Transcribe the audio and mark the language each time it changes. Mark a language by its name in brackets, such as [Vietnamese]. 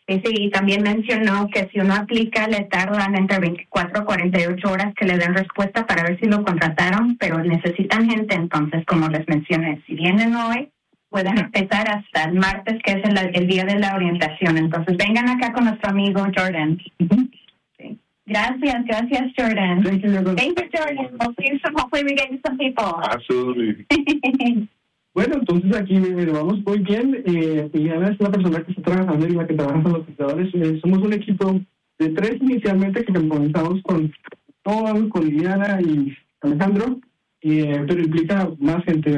[Spanish] Sí, y también mencionó que si uno aplica, le tardan entre 24 y 48 horas que le den respuesta para ver si lo contrataron, pero necesitan gente. Entonces, como les mencioné, si vienen hoy, pueden empezar hasta el martes, que es el día de la orientación. Entonces, vengan acá con nuestro amigo Jordan. Gracias, gracias, Jordan. [English] Thank you, Jordan. We'll see you soon. Hopefully we get you some people. Absolutely. [Spanish] Bueno, entonces aquí vamos muy bien. Liliana es una persona que está trabajando y la que trabaja con los cuidadores. Somos un equipo de tres inicialmente que comenzamos con Tom, con Liliana y Alejandro, pero implica más gente.